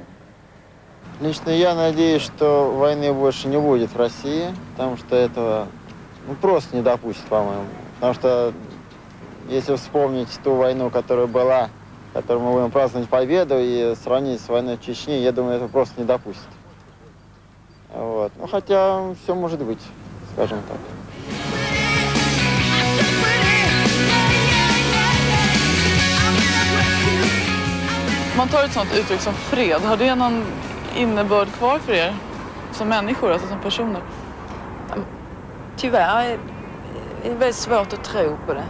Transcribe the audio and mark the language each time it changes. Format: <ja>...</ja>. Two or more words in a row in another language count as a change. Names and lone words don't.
<ru>Лично я надеюсь, что войны больше не будет в России, потому что этого просто не допустят, по-моему. Потому что если вспомнить ту войну, которая была, которую мы будем праздновать победу, и сравнить с войной в Чечне, я думаю, это просто не допустят. Вот. Хотя все может быть, скажем так.</ru> <sv>Man tar ett sånt uttryck som fred. Har det någon innebörd kvar för er som människor, alltså som personer? Tyvärr är det väldigt svårt att tro på det.</sv>